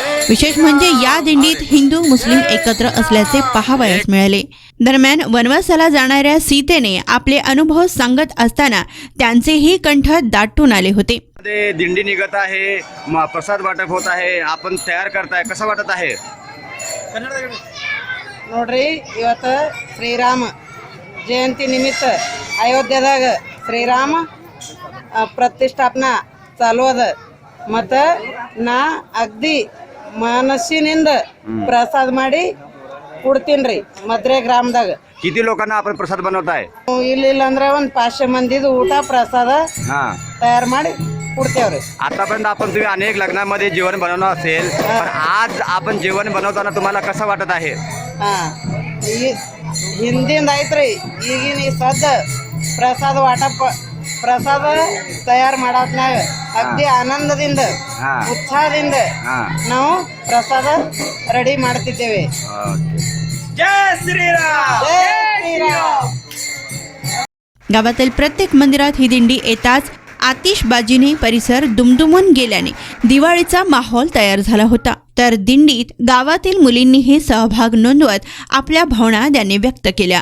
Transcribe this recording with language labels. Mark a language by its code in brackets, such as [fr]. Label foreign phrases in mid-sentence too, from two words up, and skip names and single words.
[mr] विशेष म्हणजे या दिंडीत हिंदू मुस्लिम एकत्र असल्याचे पाहावयास मिळाले। दरम्यान वनवासाला जाणाऱ्या सीतेने आपले अनुभव सांगत असताना त्यांचेही कंठ दाटून आले होते। दिंडी निघत आहे, प्रसाद वाटप होत आहे, आपण तयार करताय, कसं वाटत आहे? [kn] ನೋಡ್ರಿ ಇವತ್ತು ಶ್ರೀರಾಮ ಜಯಂತಿ ನಿಮಿತ್ತ ಅಯೋಧ್ಯೆದಾಗ ಶ್ರೀರಾಮ ಪ್ರತಿಷ್ಠಾಪನಾ ಚಾಲು ಅದ ಮತ್ತು ನಾ ಅಗ್ದಿ ಮನಸ್ಸಿನಿಂದ ಪ್ರಸಾದ ಮಾಡಿ ಕೊಡ್ತೀನಿ ರೀ ಮದ್ರೆ ಗ್ರಾಮದಾಗ. [mr] किती लोकांना आपण प्रसाद बनवताय? [kn] ಇಲ್ಲ ಅಂದ್ರೆ ಒಂದು 500 ಮಂದಿದು ಊಟ ಪ್ರಸಾದ [mr] हा [kn] तयार ಮಾಡಿ ಕೊಡ್ತೇವ್ರಿ. [mr] आतापर्यंत आपण तुम्ही अनेक लग्नामध्ये जेवण बनवलं असेल, पण आज आपण जेवण बनवताना तुम्हाला कसं वाटत आहे? [kn] ಹಿಂದಿಂದ ಐತ್ರಿ ಈಗಿನ ಈ ಸದ್ದ ಪ್ರಸಾದ ವಾಟಪ್ಪ ಪ್ರಸಾದ ತಯಾರು ಮಾಡೋದ್ನಾಗ ಅಗ್ದಿ ಆನಂದದಿಂದ ಹಾ. ಉತ್ಸಾಹದಿಂದ ಹಾ. ನಾವು ಪ್ರಸಾದ ರೆಡಿ ಮಾಡ್ತಿದ್ದೇವೆ. [mr] जय श्रीराम. जय श्रीराम. गावातील प्रत्येक मंदिरात ही दिंडी येताच आतिषबाजीने परिसर दुमदुमून गेल्याने दिवाळीचा माहोल तयार झाला होता. तर दिंडीत गावातील मुलींनीही सहभाग नोंदवत आपल्या भावना त्यांनी व्यक्त केल्या.